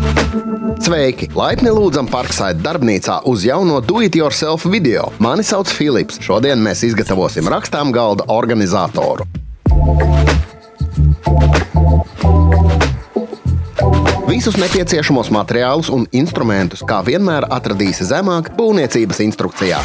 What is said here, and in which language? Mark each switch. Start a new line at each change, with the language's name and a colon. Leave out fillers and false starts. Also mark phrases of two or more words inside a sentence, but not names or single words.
Latvian: Sveiki! Laipni lūdzam Parkside darbnīcā uz jauno
English: do-it-yourself
Latvian: video. Mani sauc Filips. Šodien mēs izgatavosim rakstām galda organizatoru. Visus nepieciešamos materiālus un instrumentus, kā vienmēr, atradīsi zemāk būvniecības instrukcijā.